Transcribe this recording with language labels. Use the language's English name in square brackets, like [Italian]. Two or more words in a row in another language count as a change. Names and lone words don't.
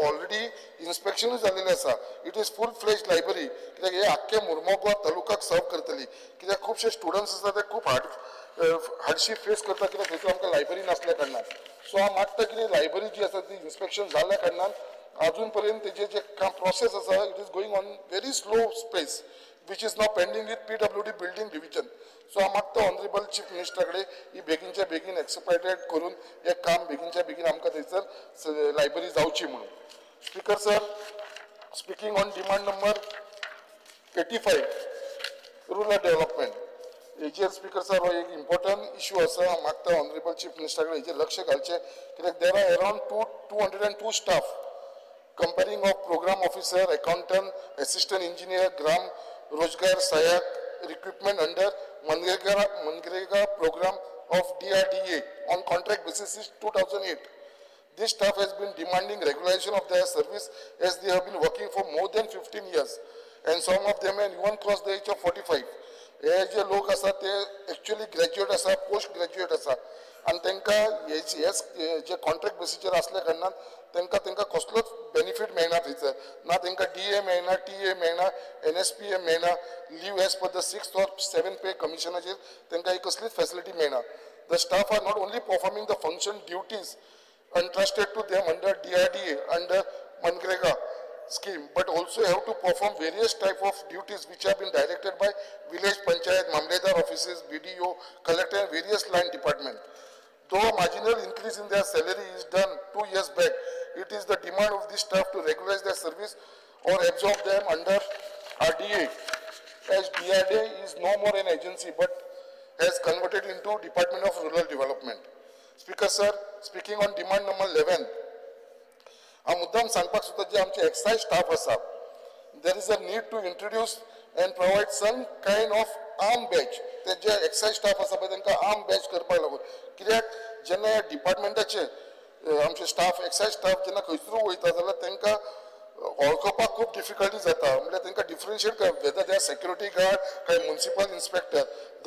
[Konkani] ऑलरेडी इन्स्पेक्शनूय जाल्लेलें आसा [English] It is full fledged library [Konkani] कित्याक हे आख्खे मुर्मगांव तालुक्याक सर्व करतली कित्याक खुबशे स्टुडंट्स आसा ते खूब [English] hardship face [Konkani] करता कित्याक थंयसर आमकां लायब्ररी नासल्या कारणान सो हांव मागता कितें लायब्ररी जी आसा ती इन्स्पेक्शन जाल्ल्या कारणान अजून पर्यंत तेजे जे काम प्रोसेस आसा [English] It is going on very slow space which is now pending with PWD building division. [Konkani] So हांव मागता [English] honourable chief [Konkani] मिनिस्टरा कडेन ही बेगीनच्या बेगीन एक्सपायटेड करून हे काम बेगीनच्या बेगीन आमकां थंयसर लायब्ररी जावची म्हणून [English] Speaker sir speaking on demand number 85 rural development [Konkani] हेजेर स्पीकर सर हो एक इम्पॉर्टंट इश्यू आसा हांव मागता ऑनरेबल चीफ मिनिस्टरा कडेन हेजेर लक्ष घालचें कित्याक [English] there are around 202 staff comparing of program officer, accountant, assistant engineer, Gram Rozgar Sayak recruitment under Manrega program of DRDA on contract basis since 2008. This staff has been demanding regularization of their service as they have been working for more than 15 years and some of them have even crossed the age of 45. [Konkani] हे जे लोक आसा ते एक्चुअली ग्रॅज्युएट आसा [English] post graduate [Konkani] आसा आनी तांकां हेच जे कॉन्ट्रॅक्ट बेसिचेर आसल्या कारणान तांकां कसलोच बेनिफीट मेळना थंयसर ना तांकां DA मेळना TA मेळना NSPA मेळना [English] leave as per the 6th or 7th पे कमिशनाचेर [Konkani] तांकां ही कसलीच फॅसिलिटी मेळना [English] the staff are not only performing the function duties entrusted to them under DRDA under Manrega scheme but also have to perform various type of duties which have been directed by village panchayat mamledar offices BDO collector and various line department though marginal increase in their salary is done 2 years back it is the demand of this staff to regularize their service or absorb them under RDA as DRDA is no more an agency but has converted into Department of Rural Development. Speaker sir, speaking on demand number 11 [Konkani] हांव मुद्दाम सांगपाक सोदता जे आमचे एक्सायज स्टाफ आसा [English] there is a need to introduce and provide some kind of arm batch [Konkani] ते जे एक्सायज स्टाफ आसा पळय तांकां आर्म बॅच करपाक लागून कित्याक जेन्ना ह्या डिपार्टमेंटाचे आमचे स्टाफ एक्सायज स्टाफ जेन्ना खंयसरूय वयता जाल्यार तांकां वळखपाक खूब डिफिकल्टी जाता म्हणजे तांकां [English] differentiate whether they are security guard [Konkani] काय [English] municipal inspector [Konkani] जर